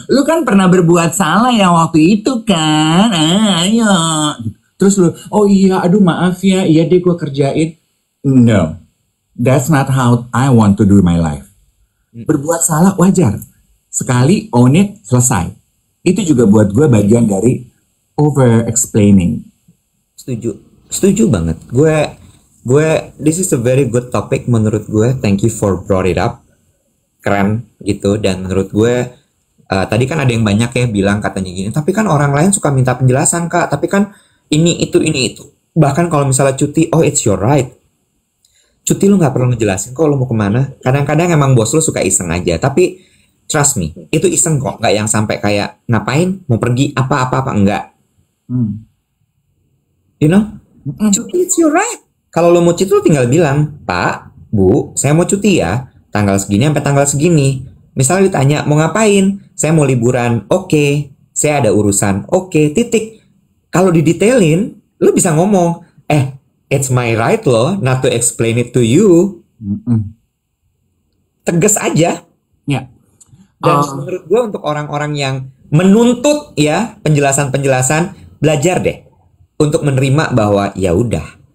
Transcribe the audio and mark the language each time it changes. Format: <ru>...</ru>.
<id>Lo kan pernah berbuat salah ya waktu itu kan? Ayo. Terus lo, oh iya, aduh maaf ya, iya deh gue kerjain.</id> <en>No, that's not how I want to do my life.</en> <id>Berbuat salah wajar. Sekali own it, selesai. Itu juga buat gue bagian dari over explaining. Setuju banget. Gue</id> <en>this is a very good topic</en> <id>menurut gue.</id> <en>Thank you for brought it up.</en> <id>Keren gitu. Dan menurut gue tadi kan ada yang banyak ya bilang katanya gini, tapi kan orang lain suka minta penjelasan kak, tapi kan ini itu. Bahkan kalau misalnya cuti,</id> <en>oh it's your right.</en> <id>Cuti lu gak perlu ngejelasin kok lu mau kemana. Kadang-kadang emang bos lu suka iseng aja. Tapi</id> <en>trust me,</en> <id>itu iseng kok. Gak yang sampai kayak ngapain, mau pergi, apa-apa, enggak.</id> <en>You know?</en> <id>Cuti</id> <en>it's your right.</en> <id>Kalau lu mau cuti lu tinggal bilang, Pak, Bu, saya mau cuti ya. Tanggal segini sampai tanggal segini. Misalnya ditanya, mau ngapain? Saya mau liburan. Oke. Saya ada urusan. Oke, titik. Kalau didetailin, lu bisa ngomong,</id> <en>it's my right loh not to explain it to you.</en> <id>Tegas aja. Ya. Dan menurut gue untuk orang-orang yang menuntut ya penjelasan-penjelasan, belajar deh untuk menerima bahwa ya udah.</id>